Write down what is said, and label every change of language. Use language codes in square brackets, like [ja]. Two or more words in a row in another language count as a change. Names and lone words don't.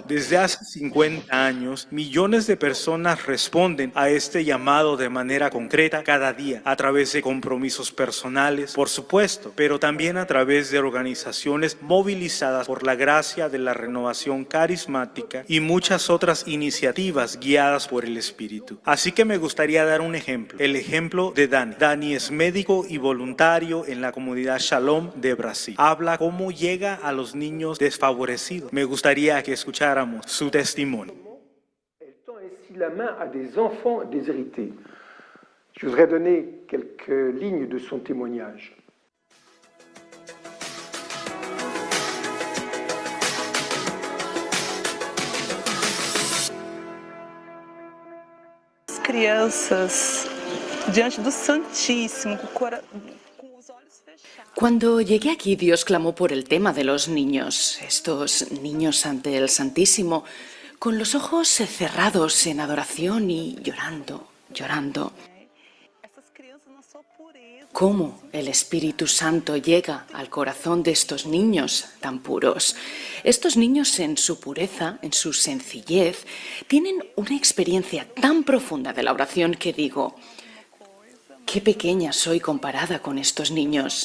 [es] Desde hace 50 años, millones de personas responden a este llamado de manera concreta cada día, a través de compromisos personales, por supuesto, pero también a través de organizaciones movilizadas por la gracia de la renovación carismática y muchas otras iniciativas guiadas por el Espíritu. Así que me gustaría dar un ejemplo, el ejemplo de Dani. Dani es médico y voluntario en la comunidad Shalom de Brasil. Habla cómo llega a los niños desfavorecidos. Me gustaría que escucháramos su testimonio. [fr] Elle tend ainsi la main à des enfants déshérités. Je voudrais donner quelques lignes de son témoignage. [pt] As crianças diante do Santíssimo, com os olhos fechados. [es] Cuando llegué aquí, Dios clamó por el tema de los niños, estos niños ante el Santísimo, con los ojos cerrados en adoración y llorando, llorando. [pt] Essas crianças na sua pureza. [es] ¿Cómo el Espíritu Santo llega al corazón de estos niños tan puros? Estos niños en su pureza, en su sencillez, tienen una experiencia tan profunda de la oración que digo, qué pequeña soy comparada con estos niños.